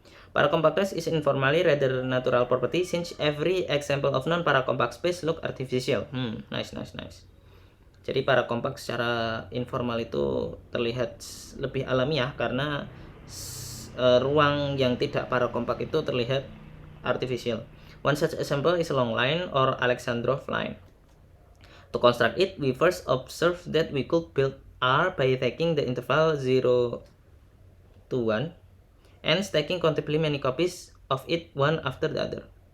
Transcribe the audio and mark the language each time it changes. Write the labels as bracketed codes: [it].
[en] Paracompactness is informally rather natural property since every example of non-paracompact space look artificial. Nice. [id] Jadi parakompak secara informal itu terlihat lebih alamiah karena ruang yang tidak parakompak itu terlihat artificial. [en] One such example is a long line or Alexandrov line. To construct it, we first observed that we could build R by taking the interval 0 to 1 and stacking countably many copies of it one after the other.